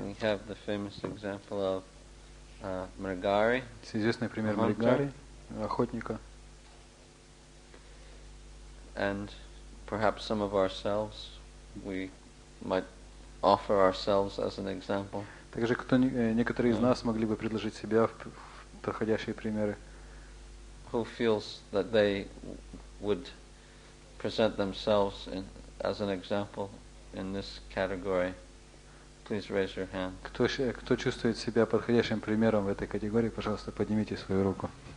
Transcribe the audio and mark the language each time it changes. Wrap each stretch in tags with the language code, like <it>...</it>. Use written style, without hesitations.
<en>We have the famous example of Mrigari.</en> <ru>Известный пример Мригари, охотника.</ru> <en>And perhaps some of ourselves, we might offer ourselves as an example.</en> <ru>Также некоторые из нас могли бы предложить себя в подходящие примеры.</ru> <en>Who feels that they would present themselves as an example in this category? Please raise your hand.</en> <ru>Кто чувствует себя подходящим примером в этой категории, пожалуйста, поднимите свою руку.</ru>